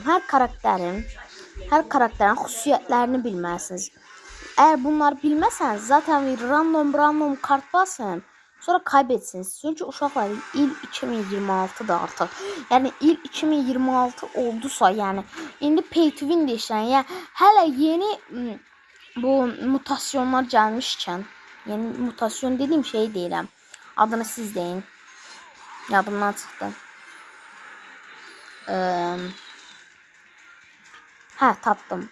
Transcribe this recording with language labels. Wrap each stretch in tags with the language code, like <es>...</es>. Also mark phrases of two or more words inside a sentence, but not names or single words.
<az>Hər karakterin xüsusiyyətlərini bilməlisiniz. Əgər bunları bilməsəniz, zaten random kart basın. Sonra kaybetsiniz. Çünki uşaqlar il 2026'da artıq. Yəni il 2026 oldusa, yəni indi</az> <en>pay to win</en> <az>deyirsən. Yəni hələ yeni bu mutasyonlar gəlmişkən, yəni mutasyon dediyim şey deyirəm. Adını siz deyin. Yadımdan çıxdı. Tapdım.</az>